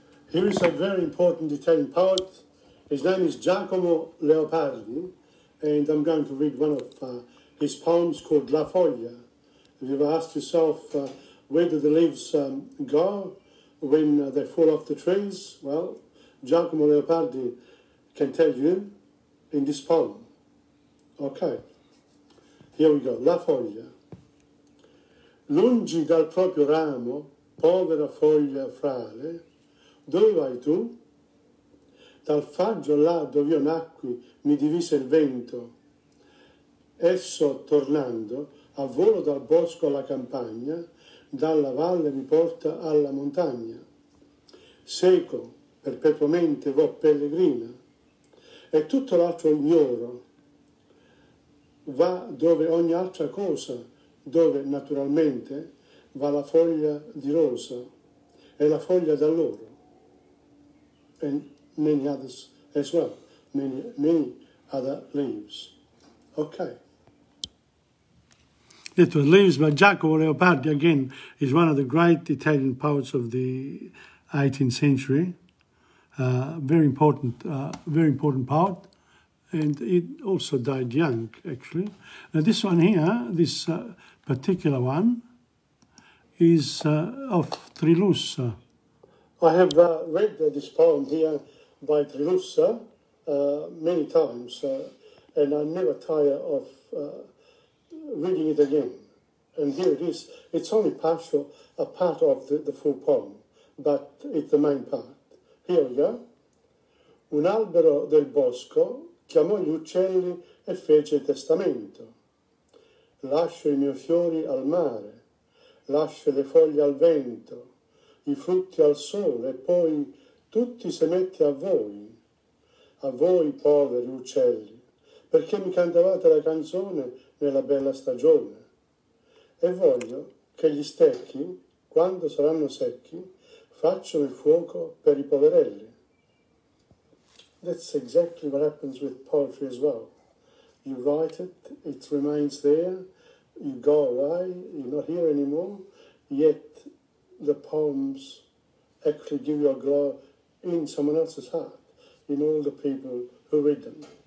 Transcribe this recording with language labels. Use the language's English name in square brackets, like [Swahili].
[English] Here is a very important Italian poet. His name is Giacomo Leopardi, and I'm going to read one of his poems called La Foglia. Have you ever asked yourself, where do the leaves go when they fall off the trees? Well, Giacomo Leopardi can tell you in this poem. Okay, here we go. La foglia. [Italian] Lungi dal proprio ramo, povera foglia frale, dove vai tu? Dal faggio là dove io nacqui mi divise il vento. Esso, tornando, a volo dal bosco alla campagna, dalla valle mi porta alla montagna. Seco, perpetuamente vo pellegrina, e tutto l'altro ignoro. Va dove ogni altra cosa, dove naturalmente va la foglia di rosa e la foglia d'alloro. [English] And many others as well, many other leaves. Okay. That was Leaves by Giacomo Leopardi. Again, is one of the great Italian poets of the 18th century. Very important poet, and it also died young, actually. Now this one here, this particular one, is of Trilussa. I have read this poem here by Trilussa many times, and I never tire of reading it again. And here it is. It's only partial, a part of the full poem, but it's the main part. Here we go. [Italian] Un albero del bosco chiamò gli uccelli e fece testamento. Lascio i miei fiori al mare, lascio le foglie al vento, i frutti al sole, e poi tutti se mette a voi poveri uccelli, perché mi cantavate la canzone nella bella stagione. E voglio che gli stecchi, quando saranno secchi, facciano il fuoco per I poverelli. [English] That's exactly what happens with poetry as well. You write it, it remains there, you go away, you're not here anymore, yet the poems actually give you a glow in someone else's heart, in all the people who read them.